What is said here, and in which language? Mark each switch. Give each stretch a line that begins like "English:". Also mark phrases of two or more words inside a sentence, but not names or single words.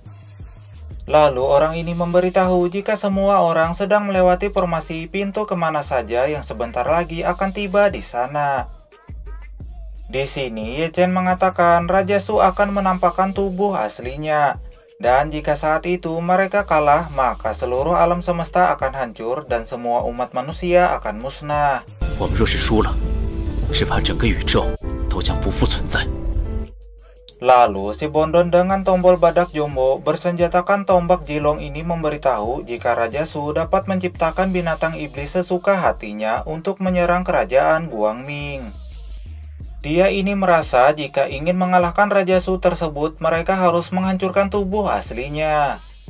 Indonesian: Lalu orang ini memberitahu jika semua orang sedang melewati formasi pintu kemana saja yang sebentar lagi akan tiba di sana. Di sini Ye Chen mengatakan Raja Su akan menampakkan tubuh aslinya. Dan jika saat itu mereka kalah, maka seluruh alam semesta akan hancur dan semua umat manusia akan musnah.
Chinese: 我们若是输了，只怕整个宇宙都将不复存在。
Indonesian: Lalu si Bondon dengan tombol badak jombo bersenjatakan tombak jilong ini memberitahu jika Raja Su dapat menciptakan binatang iblis sesuka hatinya untuk menyerang kerajaan Guangming. Dia ini merasa jika ingin mengalahkan Raja Su tersebut, mereka harus menghancurkan tubuh aslinya.